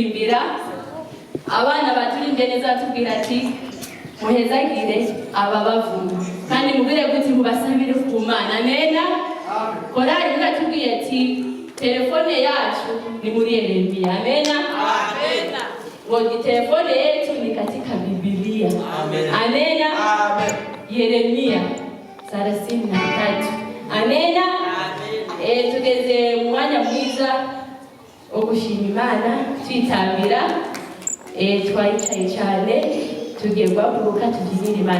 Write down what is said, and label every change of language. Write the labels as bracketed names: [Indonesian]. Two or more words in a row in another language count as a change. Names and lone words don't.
[Kinyarwanda] twitabira abana baturimbye neza batubwira ati muhezagire aba bavuma kandi mubwire gute mubasabire ku Mana. Amena. Korali iratubwiye ati telefone yacu ni muri Yeremia. [Swahili] Amena. Amena. Ngo telefone yetu ni katika Biblia. [Kinyarwanda] Amena. Amena. Amen. Yeremia 33. Amena. Tugeze mu mwanya mwiza wo gushima Imana twitabira twayicaye cyane tugiye guhaguruka tubyinira Imana.